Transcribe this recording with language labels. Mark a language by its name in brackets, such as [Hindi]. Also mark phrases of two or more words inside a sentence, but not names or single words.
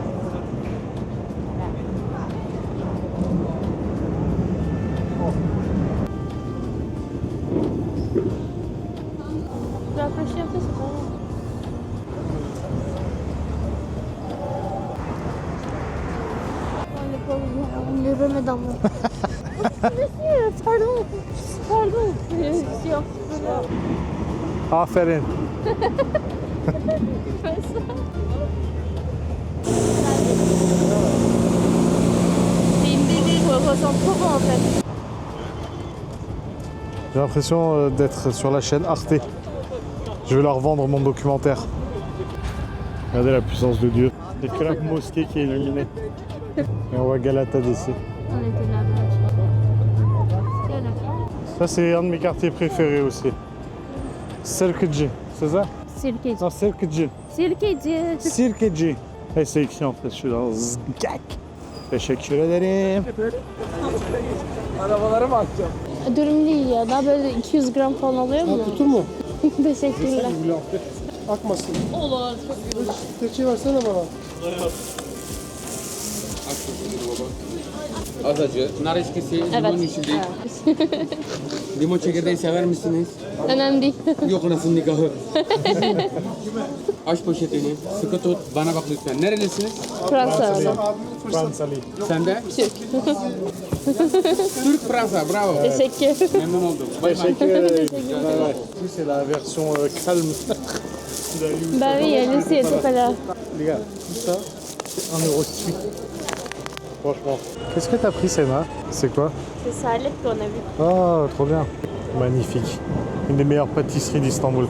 [French] Je vais approcher un peu, c'est bon. On le remet dans mon... Monsieur, Pardon. Pardon. [Turkish] Yok. Aferin. [French] C'est une BD, je me ressens trop bon en fait. J'ai l'impression d'être sur la chaîne Arte. Je vais leur vendre mon documentaire. Regardez la puissance de Dieu. C'est que la mosquée qui est illuminée. Et on voit Galata d'ici. On était là-bas. Ça, c'est un de mes quartiers préférés aussi. Sirkeci, c'est ça? Sirkeci. Non, Sirkeci. Sirkeci. Sirkeci. Et c'est écrit en fait, je suis là. [Turkish] Zgak. Teşekkür ederim. Dürüm değil ya. Daha böyle 200 gram falan alıyor mu? Tutur mu? Teşekkürler. Akmasın. Olur. Keçi versene bana. Az acı. Nar eşkisi limon Evet. içinde. Limon çekirdeği sever misiniz? Önemli değil. Yok anasının nikahı. Aç poşetini. Sıkı tut. Bana bak lütfen. Nerelisiniz? Fransa. Fransali. Sen de? Türk. Türk Fransa. Bravo. Teşekkür. Memnun oldum. Bay bay. Teşekkür ederim. [French] Ouais, ouais. Lui, c'est la version calme. Bah oui, elle aussi était pas là. Les gars, tout ça, c'est 1 euro de suite. Franchement. Qu'est-ce que t'as pris, Senna? C'est quoi? C'est Salep qu'on a vu. Oh, trop bien. Magnifique. Une des meilleures pâtisseries d'Istanbul.